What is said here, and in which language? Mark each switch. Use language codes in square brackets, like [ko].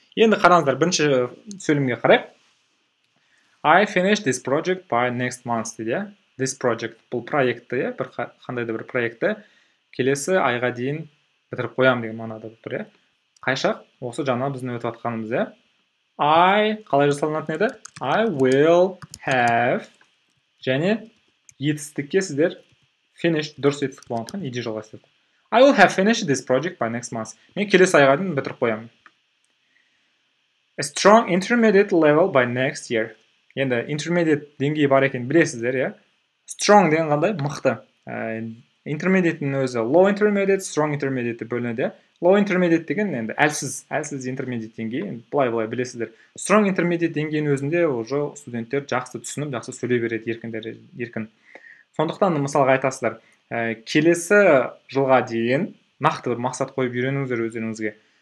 [kk] Енді қараңыздар, бірінші сөйлемге қарайық. [en] I finished this project by next month [kk] дейді. This project, бұл проектті, қандайды бір проектті келесі айға дейін бітіріп қоям деген мағынада тұр. Қайшақ, осы жаңа біздің өтіп атқанымыз. I, қалай жасалынатын еді? [en] I will have, [kk] және етістікке сіздер finished дұрыс етістік болғандықтан ed жалғастырды. [en] I will have finished this project by next month. [kk] Мен келесі айға дейін бітіріп қоямын. [en] A strong intermediate level by next year. [kk] Енді intermediate деңгейі бар екен білесіздер, Strong деген қандай? Мықты. Intermediate'нің өзі low intermediate, strong intermediate бөлінеді. Low intermediate деген енді әлсіз intermediate деңгей, былай білесіздер. Strong intermediate деңгейінің өзінде уже студенттер жақсы түсініп, жақсы сөйлей береді еркін. Сондықтан мысалға айтасыздар, келесі жылға дейін нақты бір мақсат қойып үйреніңіздер өздеріңізге.